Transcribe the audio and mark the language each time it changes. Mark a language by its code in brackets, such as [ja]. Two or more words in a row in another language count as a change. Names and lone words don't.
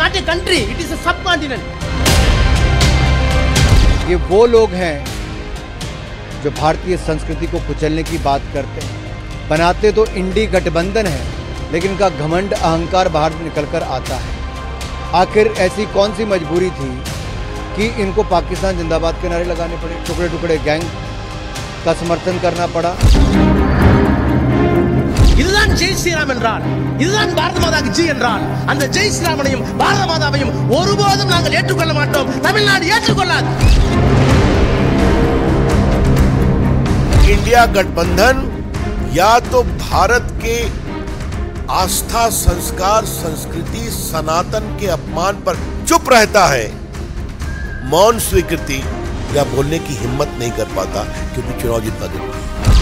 [en] country, it is a subcontinent. [hi] ये वो लोग हैं जो भारतीय संस्कृति को कुचलने की बात करते हैं। बनाते तो इंडी गठबंधन है, लेकिन इनका घमंड अहंकार बाहर निकलकर आता है। आखिर ऐसी कौन सी मजबूरी थी कि इनको पाकिस्तान जिंदाबाद के नारे लगाने पड़े, टुकड़े टुकड़े गैंग का समर्थन करना पड़ा। [ta] இதுதான் [hi] जय श्रीराम [ta] என்றால், இதுதான் பாரத மாதாக்கு ஜி என்றால், அந்த ஜெய் ஸ்ரீராமனையும் பாரத மாதாவையும் ஒருபோதும் நாங்கள் ஏற்றுக்கொள்ள மாட்டோம். தமிழ்நாடு ஏற்றுக்கொள்ளாது. [hi] इंडिया गठबंधन या तो भारत के आस्था, संस्कार, संस्कृति, सनातन के अपमान पर चुप रहता है, मौन स्वीकृति या बोलने की हिम्मत नहीं कर पाता, क्योंकि चुनाव जीतना जरूरी है।